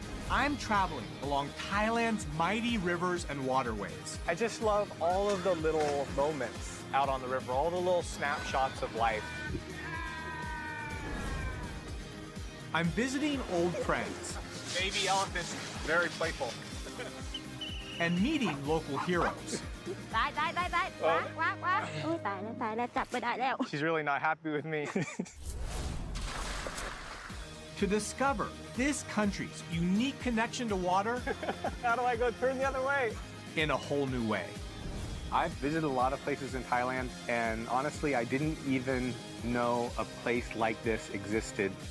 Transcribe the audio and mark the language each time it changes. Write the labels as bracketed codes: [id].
[en] I'm traveling along Thailand's mighty rivers and waterways. I just love all of the little moments out on the river, all the little snapshots of life. I'm visiting old friends Baby elephants, very playful. and meeting local heroes. [th] ตายว้าโอ้ยตายแล้วจับไม่ได้แล้ว [en] She's really not happy with me. To discover this country's unique connection to water How do I go turn the other way? in a whole new way. I've visited a lot of places in Thailand, and honestly, I didn't even know a place like this existed.